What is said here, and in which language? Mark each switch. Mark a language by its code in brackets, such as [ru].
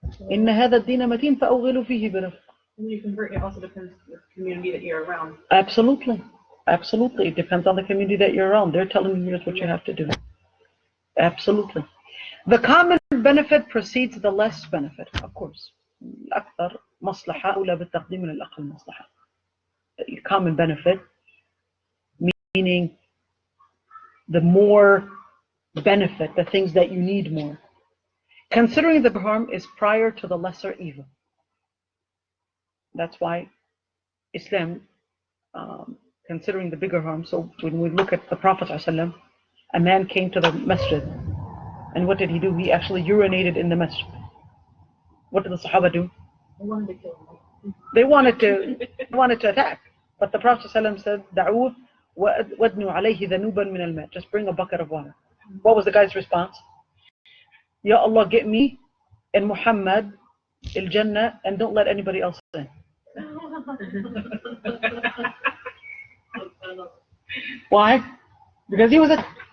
[ar] إن هذا الدين متين فأوغلوا فيه برفق. [en] When you convert, it also depends on the community that you're around. Absolutely. Absolutely. It depends on the community that you're around. They're telling you here's what you have to do. Absolutely. The common benefit precedes the less benefit, of course. [ar] الأكثر مصلحة أولى بالتقديم من الأقل مصلحة. [en] Common benefit, meaning the more benefit, the things that you need more. Considering the harm is prior to the lesser evil. That's why Islam, considering the bigger harm, so when we look at the Prophet ﷺ, a man came to the masjid, and what did he do? He actually urinated in the masjid. What did the Sahaba do? They wanted to kill him. They wanted to attack. But the Prophet ﷺ said, [ar] دعوه وادنوا عليه ذنوبا من الماء. [en] Just bring a bucket of water. What was the guy's response? Ya Allah, get me and Muhammad Jannah and don't let anybody else in. Why? Because he was a...